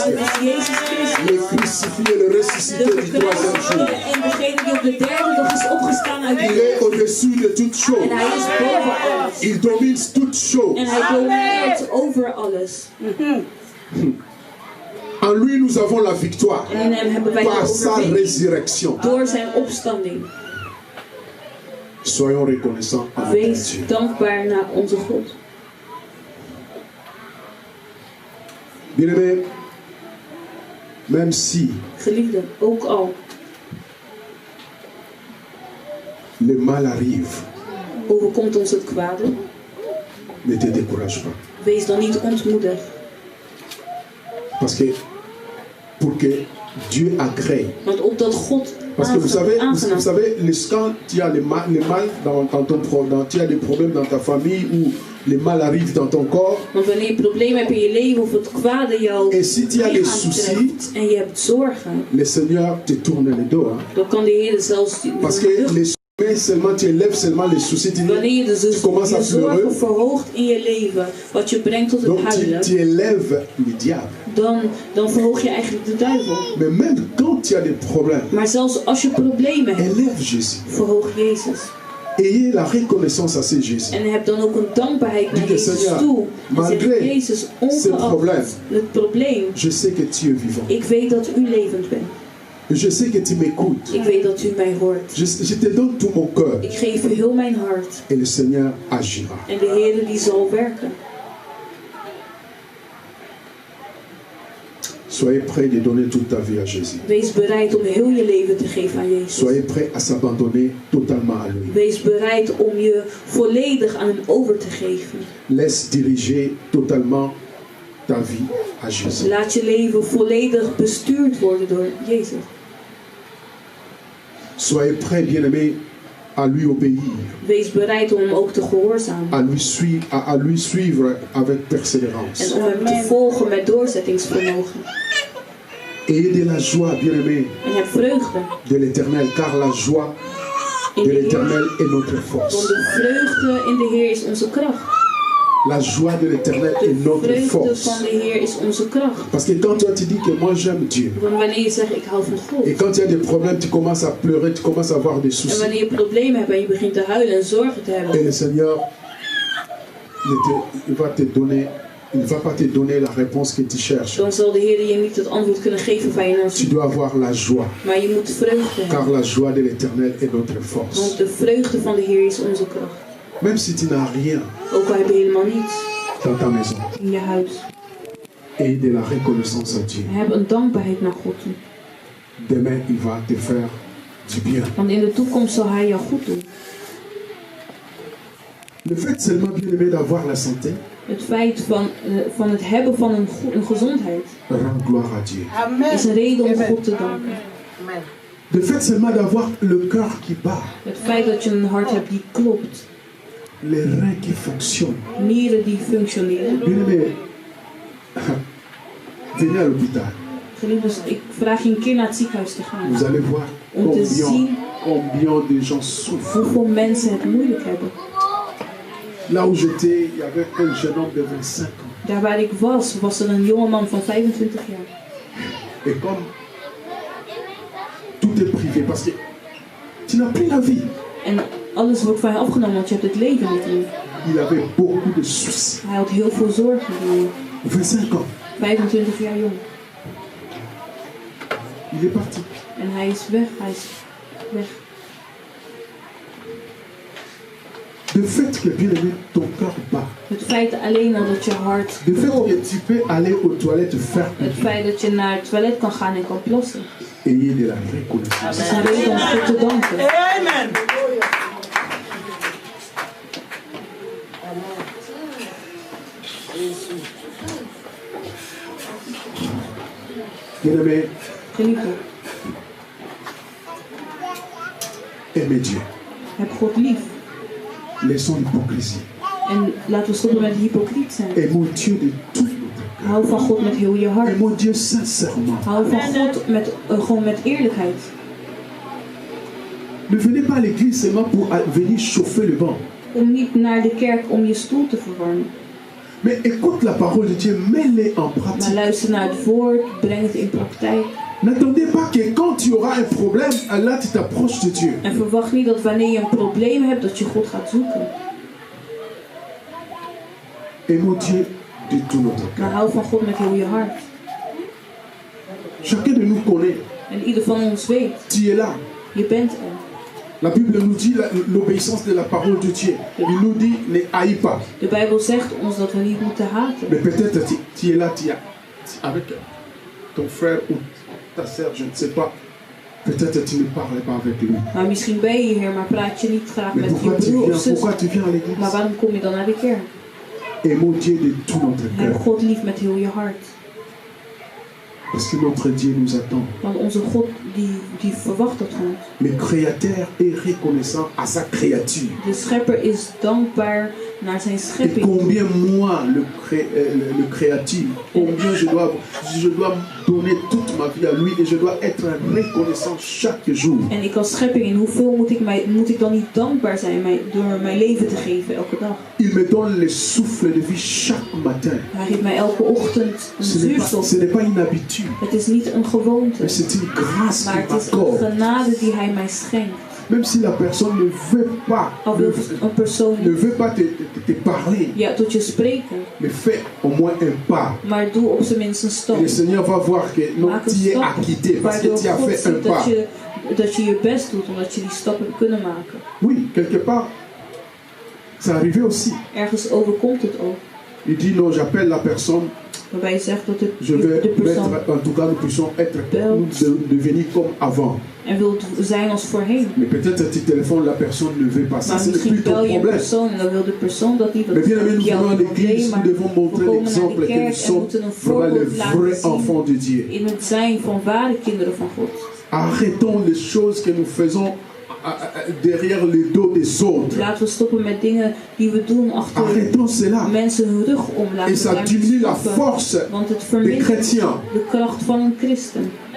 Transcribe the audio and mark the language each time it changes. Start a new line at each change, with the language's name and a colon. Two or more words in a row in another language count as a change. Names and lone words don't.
Dutch: Dat is Jezus
French: Le
Dutch: Christus.
French: crucifié, le ressuscité
Dutch: De
French: du troisième jour.
Dutch: gekruisigde en degene die op de derde dag is opgestaan uit de
French: Il est
Dutch: dood.
French: au-dessus de toutes
Dutch: En
French: choses.
Dutch: hij is boven alles.
French: Il domine toutes choses.
Dutch: En hij domineert over alles.
French: En lui, nous avons la victoire
Dutch: En in hem hebben wij de
French: par sa
Dutch: overwinning
French: résurrection.
Dutch: door zijn opstanding.
French: Soyons reconnaissants à notre
Dutch: Wees
French: Dieu.
Dutch: dankbaar naar onze God.
French: Bien-aimés, même si
Dutch: Geliefden, ook al
French: le mal arrive,
Dutch: overkomt ons het kwade,
French: ne te décourage pas.
Dutch: wees dan niet ontmoedigd.
French: Parce que pour que Dieu agrée.
Dutch: Want opdat God
French: Parce que vous
Dutch: aangenaam.
French: savez, quand tu as le mal dans ton tu as des problèmes dans ta famille ou le mal arrive dans ton corps.
Dutch: Want wanneer je problemen hebt in je leven of het kwade jouw
French: Et si tu as des
Dutch: lichaam
French: soucis,
Dutch: treft en je hebt zorgen,
French: le Seigneur te tourne le dos. Hein?
Dutch: dan kan de Heer zelfs
French: Parce que tu élèves seulement les soucis,
Dutch: wanneer je dus
French: commences à
Dutch: je zorgen
French: pleurer.
Dutch: verhoogt in je leven, wat je brengt tot het
French: Donc
Dutch: huilen,
French: tu élèves le diable.
Dutch: dan verhoog je eigenlijk de duivel.
French: Mais même quand tu as des problèmes,
Dutch: Maar zelfs als je problemen hebt,
French: élève Jésus.
Dutch: verhoog Jezus.
French: Ayez la reconnaissance à ce Jésus.
Dutch: En heb dan ook een dankbaarheid naar
French: Dites,
Dutch: Jezus
French: Seigneur,
Dutch: toe. En zeg,
French: malgré
Dutch: Jezus,
French: ce problème,
Dutch: ongeacht het probleem,
French: je sais que tu es vivant.
Dutch: ik weet dat u levend bent.
French: Je sais que tu m'écoutes.
Dutch: Ik weet dat u mij hoort.
French: Je te donne tout mon cœur.
Dutch: Ik geef u heel mijn hart.
French: Et le Seigneur agira.
Dutch: En de Heer die zal werken.
French: Soyez prêts de donner toute ta vie à Jésus.
Dutch: Wees bereid om heel je leven te geven aan Jezus.
French: Soyez prêts à s'abandonner totalement à lui.
Dutch: Wees bereid om je volledig aan hem over te geven.
French: Laisse diriger totalement ta vie à Jésus.
Dutch: Laat je leven volledig bestuurd worden door Jezus.
French: Soyez prêts, bien-aimés, à lui obéir,
Dutch: Wees bereid om hem ook te gehoorzamen.
French: à lui suivre avec persévérance.
Dutch: En om hem te volgen met doorzettingsvermogen.
French: Ayez de la joie, bien-aimés,
Dutch: En heb vreugde
French: de l'Éternel, car la joie
Dutch: in
French: de
Dutch: de Heer.
French: l'Éternel est notre
Dutch: Want
French: force.
Dutch: de vreugde in de Heer is onze kracht.
French: La joie de l'Éternel est
Dutch: De
French: notre
Dutch: vreugde
French: force.
Dutch: van de Heer is onze kracht.
French: Parce que quand toi tu dis que moi j'aime Dieu,
Dutch: Want wanneer je zegt ik hou van God.
French: et quand il y a des problèmes, tu commences à pleurer, tu commences à avoir des
Dutch: En
French: soucis.
Dutch: wanneer je problemen hebt en je begint te huilen en zorgen te
French: Et
Dutch: hebben.
French: le Seigneur, il va te donner, il ne va pas te donner la réponse que tu cherches.
Dutch: Dan zal de Heer je niet het antwoord kunnen geven waar je naar
French: Tu
Dutch: zoekt.
French: dois avoir la joie,
Dutch: Maar je moet vreugde hebben.
French: car la joie de l'Éternel est notre force.
Dutch: Want de vreugde van de Heer is onze kracht.
French: Même si tu n'as rien
Dutch: Ook al heb je helemaal niets
French: dans ta maison,
Dutch: in je huis.
French: et de la reconnaissance à Dieu.
Dutch: Heb een dankbaarheid naar God toe.
French: Demain, il va te faire du bien.
Dutch: Want in de toekomst zal Hij jou goed doen.
French: Le fait seulement, bien aimé, d'avoir la santé,
Dutch: Het feit van het hebben van een gezondheid
French: rend gloire à Dieu.
Dutch: is een reden om God te danken.
French: Le fait seulement d'avoir le cœur qui bat,
Dutch: Het feit dat je een hart hebt die klopt,
French: les reins qui fonctionnent.
Dutch: nieren die functioneren.
French: Bien aimé, venez à l'hôpital.
Dutch: Geliefdes, ik vraag je een keer naar het ziekenhuis te gaan.
French: Vous allez voir
Dutch: Om te zien
French: combien de gens souffrent.
Dutch: hoeveel mensen het moeilijk hebben.
French: Là où j'étais, il y avait un jeune homme de 25 ans.
Dutch: Daar waar ik was er een jongeman van 25 jaar.
French: Et comme tout est privé, parce que tu n'as plus la vie.
Dutch: En alles wordt van je afgenomen, want je hebt het leven niet meer.
French: Il avait beaucoup de soucis.
Dutch: Hij had heel veel zorgen.
French: 25 ans.
Dutch: 25 jaar jong.
French: Il est parti.
Dutch: En hij is weg. Hij is weg.
French: Le fait que, bien aimé, ton cœur bat.
Dutch: Het feit alleen al dat je hart
French: Le fait
Dutch: klopt.
French: que tu peux aller aux toilettes faire
Dutch: Het feit dat je naar het toilet kan gaan en kan plassen.
French: ayez de la reconnaissance.
Dutch: is een reden om God te danken. Amen.
French: Bien aimé,
Dutch: Geliefde,
French: aimez Dieu.
Dutch: heb God lief.
French: Laissons l'hypocrisie.
Dutch: En laten we stoppen met hypocriet zijn.
French: Aimons Dieu de tout notre cœur.
Dutch: Hou van God met heel je hart.
French: Aimons Dieu sincèrement.
Dutch: Hou van God met, gewoon met eerlijkheid.
French: Ne venez pas à l'église seulement pour venir chauffer le banc.
Dutch: Kom niet naar de kerk om je stoel te verwarmen.
French: Mais écoute la parole de Dieu, mets-les en
Dutch: Maar
French: pratique.
Dutch: luister naar het woord, breng het in praktijk.
French: N'attendez pas que quand tu auras un problème, là tu t'approches de Dieu.
Dutch: En verwacht niet dat wanneer je een probleem hebt, dat je God gaat zoeken.
French: Aimons Dieu de tout notre
Dutch: Maar
French: cœur.
Dutch: hou van God met heel je hart.
French: Chacun de nous connaît.
Dutch: En ieder van ons weet,
French: Tu es là.
Dutch: je bent er.
French: La Bible nous dit l'obéissance de la parole de Dieu. Il nous dit ne haïs pas.
Dutch: De Bijbel zegt ons dat we niet moeten haten.
French: Mais peut-être tu es là, avec ton frère ou ta sœur, je ne sais pas. Peut-être tu ne parles pas avec lui.
Dutch: Maar misschien ben je hier, maar praat je niet graag
French: Mais
Dutch: met je broer of zus.
French: pourquoi tu viens à
Dutch: Maar
French: l'église?
Dutch: waarom kom je dan naar de kerk?
French: Aimons Dieu de tout notre
Dutch: Heb
French: cœur.
Dutch: God lief met heel je hart.
French: Parce que notre Dieu nous attend.
Dutch: Want onze God die verwacht dat van ons.
French: Le Créateur est reconnaissant à sa créature.
Dutch: De schepper is dankbaar naar zijn
French: Et
Dutch: schepping.
French: combien moi, le créatif, combien je dois donner toute ma vie à lui et je dois être reconnaissant chaque jour.
Dutch: En ik als schepping, en hoeveel moet ik dan niet dankbaar zijn door mijn leven te geven elke dag?
French: Il me donne le souffle de vie chaque matin.
Dutch: Hij geeft mij elke ochtend een zuurstof.
French: Ce n'est pas une habitude,
Dutch: Het is niet een gewoonte,
French: mais c'est une grâce
Dutch: maar
French: qu'il
Dutch: het is een
French: m'accorde.
Dutch: genade die hij mij schenkt.
French: Même si la personne ne veut pas,
Dutch: Al wil een persoon
French: ne veut pas te parler,
Dutch: ja, tot je spreken,
French: mais fais au moins un pas.
Dutch: maar doe op zijn minst een
French: Et
Dutch: stap.
French: le Seigneur va voir que non,
Dutch: Maak een
French: tu es
Dutch: stap,
French: acquitté parce que
Dutch: waardoor
French: tu as
Dutch: God
French: fait un
Dutch: ziet
French: pas.
Dutch: dat je je best doet, omdat je die stap hebt kunnen maken.
French: Oui, quelque part, c'est arrivé aussi.
Dutch: Ergens overkomt het ook.
French: Il dit non, j'appelle la personne,
Dutch: Waarbij je zegt dat
French: je vais
Dutch: de persoon
French: mettre, en tout cas, nous puissions être, devenir comme avant.
Dutch: en wilt zijn als voorheen.
French: Mais peut-être tu téléphones, la personne ne veut pas. Ça,
Dutch: Maar
French: ce n'est
Dutch: misschien
French: plus ton
Dutch: bel je een
French: problème.
Dutch: persoon en dan wil de persoon dat niet. Dat
French: Mais
Dutch: is
French: bien aimé, nous
Dutch: niet jouw
French: venons à l'église,
Dutch: probleem,
French: nous
Dutch: maar
French: devons
Dutch: we
French: montrer
Dutch: komen naar
French: l'exemple
Dutch: de
French: que nous
Dutch: kerk en
French: sommes
Dutch: moeten een
French: vraiment les
Dutch: voorbeeld laten
French: vrais
Dutch: zien
French: enfants de Dieu.
Dutch: in het zijn van ware kinderen van God.
French: Arrêtons les choses que nous faisons derrière les dos des autres.
Dutch: Laten we stoppen met dingen die we doen achter
French: Arrêtons cela.
Dutch: mensen hun rug om. Laten
French: Et
Dutch: we
French: ça
Dutch: daarmee
French: diminue la
Dutch: stoppen,
French: force
Dutch: want het
French: des
Dutch: vermindert
French: chrétiens.
Dutch: de kracht van een christen.